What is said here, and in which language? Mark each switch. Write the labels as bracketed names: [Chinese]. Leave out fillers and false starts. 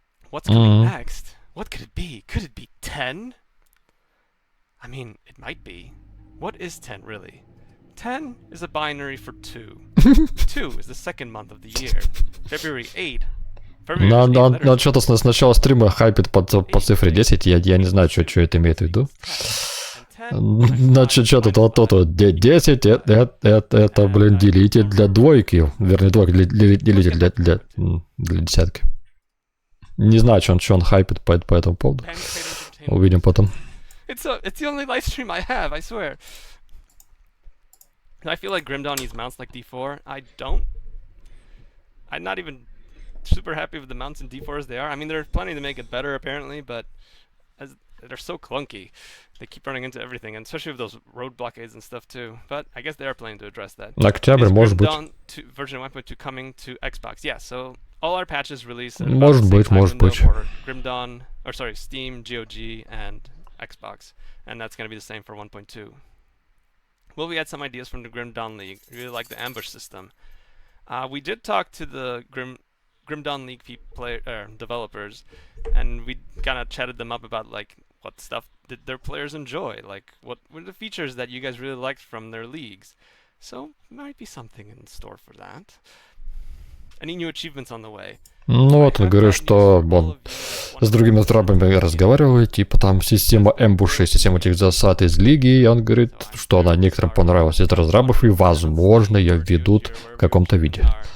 [English] What's coming next? What could it be? Could it be 10? I mean, it might be. What is 10 really? 10 is a binary for 2. 2 is the second month of the year. February 8. [Russian] Он что-то с начала стрима хайпит по цифре 10, я не знаю, что это имеет в виду. Значит, что тут, вот 10, это, блин, делитель для двойки. Вернее, двойка, делитель для десятки. Не знаю, что он хайпит по этому поводу. Увидим потом. [English] It's the only live stream I have, I swear. I feel like Grim Dawn needs mounts like D4. I'm not even super happy with the mounts in D4 as they are. I mean, there's plenty to make it better apparently, but they're so clunky. They keep running into everything, and especially with those road blockades and stuff too. But I guess they are planning to address that. [Russian] Октябрь, может быть. [English] Version 1.2 coming to Xbox. Yeah, so all our patches released. [Russian] Может быть. [English] Grim Dawn, or sorry, Steam, GOG, and Xbox, and that's going to be the same for 1.2. Well, we had some ideas from the Grim Dawn League. We really like the ambush system. We did talk to the Grim Dawn League developers, and we kind of chatted them up about like what stuff did their players enjoy, like what were the features that you guys really liked from their leagues. So might be something in store for that. Any new achievements on the way? [Russian] Ну вот, он говорит, что он с другими разрабами разговаривает, типа там система эмбушей, система этих засад из лиги, и он говорит, что она некоторым понравилась из разрабов, и возможно ее введут в каком-то виде.